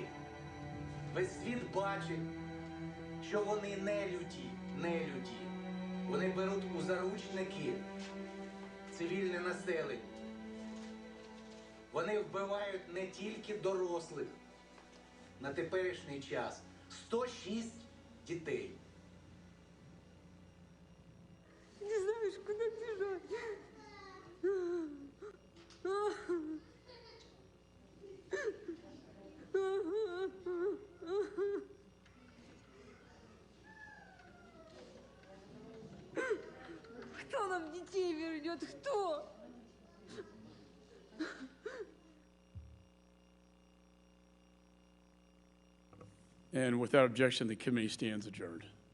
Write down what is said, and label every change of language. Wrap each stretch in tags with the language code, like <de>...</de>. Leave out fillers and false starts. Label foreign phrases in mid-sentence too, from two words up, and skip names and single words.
<uk>Весь світ бачить, що вони не люті. Вони беруть у заручники цивільне населення. Вони вбивають не тільки дорослих. На теперішній час 106 дітей.</uk> <ru>Не знаешь, куда бежать. Кто нам детей вернет? Кто?</ru> <en>And without objection, the committee stands adjourned.</en>